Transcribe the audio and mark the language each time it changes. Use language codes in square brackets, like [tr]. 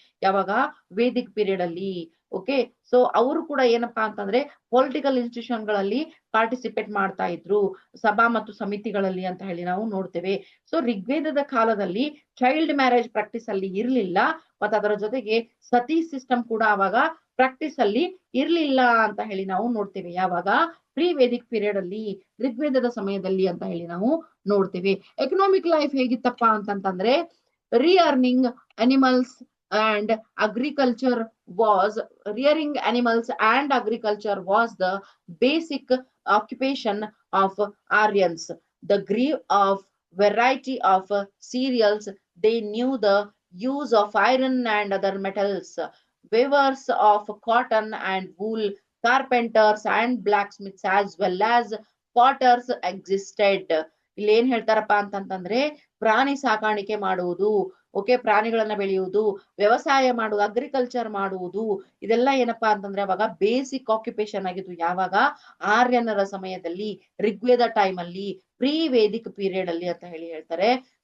[kn] ಯಾವಾಗ Vedic period ಅಲ್ಲಿ. Okay, so ಅವರು ಕೂಡ ಏನಪ್ಪಾ ಅಂತಂದ್ರೆ ಪೊಲಿಟಿಕಲ್ ಇನ್ಸ್ಟಿಟ್ಯೂಷನ್ ಗಳಲ್ಲಿ ಪಾರ್ಟಿಸಿಪೇಟ್ ಮಾಡ್ತಾ ಇದ್ರು, ಸಭಾ ಮತ್ತು ಸಮಿತಿಗಳಲ್ಲಿ ಅಂತ ಹೇಳಿ ನಾವು ನೋಡ್ತೇವೆ. ಸೊ ಋಗ್ವೇದದ ಕಾಲದಲ್ಲಿ ಚೈಲ್ಡ್ ಮ್ಯಾರೇಜ್ ಪ್ರಾಕ್ಟೀಸ್ ಅಲ್ಲಿ ಇರ್ಲಿಲ್ಲ, ಮತ್ತೆ ಅದರ ಜೊತೆಗೆ ಸತಿ ಸಿಸ್ಟಮ್ ಕೂಡ ಅವಾಗ ಪ್ರಾಕ್ಟೀಸ್ ಅಲ್ಲಿ ಇರ್ಲಿಲ್ಲ ಅಂತ ಹೇಳಿ ನಾವು ನೋಡ್ತೇವೆ. ಯಾವಾಗ ಪ್ರೀ ವೇದಿಕ್ ಪೀರಿಯಡ್ ಅಲ್ಲಿ, ಋಗ್ವೇದದ ಸಮಯದಲ್ಲಿ ಅಂತ ಹೇಳಿ ನಾವು ನೋಡ್ತೇವೆ. [en] economic life [kn] ಹೇಗಿತ್ತಪ್ಪ ಅಂತಂತಂದ್ರೆ, [en] Rearing animals and agriculture rearing animals and agriculture was the basic occupation of Aryans. The grew of variety of cereals. They knew the use of iron and other metals. Weavers of cotton and wool, carpenters and blacksmiths as well as potters existed. [kn] ಇಲ್ಲಿ ಏನ್ ಹೇಳ್ತಾರಪ್ಪ ಅಂತಂತಂದ್ರೆ, ಪ್ರಾಣಿ ಸಾಕಾಣಿಕೆ ಮಾಡುವುದು, okay, ಪ್ರಾಣಿಗಳನ್ನ ಬೆಳೆಯುವುದು, ವ್ಯವಸಾಯ ಮಾಡುವುದು, ಅಗ್ರಿಕಲ್ಚರ್ ಮಾಡುವುದು, ಇದೆಲ್ಲ ಏನಪ್ಪಾ ಅಂತಂದ್ರೆ ಅವಾಗ ಬೇಸಿಕ್ ಆಕ್ಯುಪೇಷನ್ ಆಗಿತ್ತು. ಯಾವಾಗ ಆರ್ಯನರ ಸಮಯದಲ್ಲಿ, ಋಗ್ವೇದ ಟೈಮ್ ಅಲ್ಲಿ, ಪ್ರೀ ವೇದಿಕ್ ಪೀರಿಯಡ್ ಅಲ್ಲಿ ಅಂತ ಹೇಳ್ತಾರೆ.